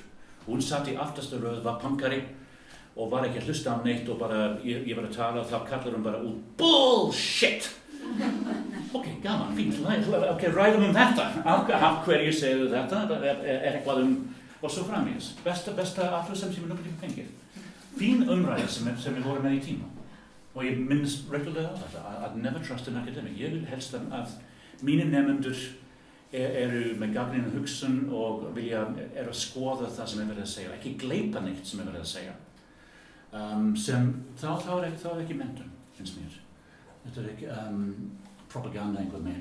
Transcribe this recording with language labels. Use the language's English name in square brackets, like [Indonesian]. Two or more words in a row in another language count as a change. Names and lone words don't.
[Icelandic] Hún satt í aftasta röð, var punkari og var ekki að hlusta á neitt og bara, ég var að tala og þá kallar hún bara út BULLSHIT! Ok, gaman, fínt, ok, ræðum þetta. Af hverju segðu þetta? Eitthvað og svo framvegis. Besta athugasemd sem ég nokkuð tíma fengið. Fín umræða sem við vorum með í tíma. Og ég minnst reglulega á þetta, að [English] never trust an academic. [Icelandic] Ég vil helst að mínir nemendur eru með gagnrýna hugsun og eru að skoða það sem verið að segja, ekki gleypa neitt sem verið að segja. Þá er ekki menntun, finnst mér. Þetta er ekki propaganda einhvern veginn.